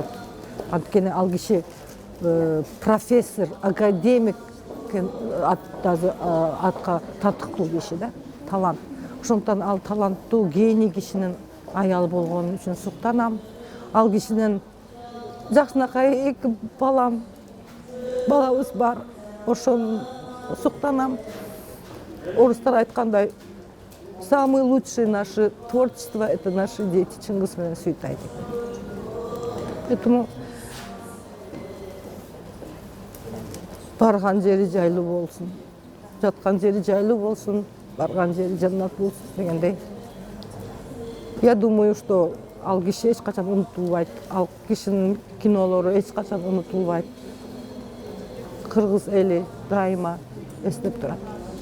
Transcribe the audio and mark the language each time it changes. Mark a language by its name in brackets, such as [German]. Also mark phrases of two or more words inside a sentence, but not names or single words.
[Kyrgyz] Анткени ал киши профессор, академик атка татыктуу киши да, талант. Ошондуктан ал таланттуу гений кишинин аялы болгон үчүн суктанам. Ал кишинен жакшынакай 2 балабыз бар. Ошону суктанам. Орустар айткандай, [Russian] самые лучшие наши творчества — это наши дети, [Kyrgyz] Чыңгыз менен Сүйүтай деп. Поэтому барган жери жайлуу болсун, жаткан жери жайлуу болсун, барган жери жаннат болсун дегендей. [Russian] Я думаю, что [Kyrgyz] ал киши эч качан унутулбайт, ал кишинин кинолору эч качан унутулбайт. Кыргыз эли дайыма эстеп турат.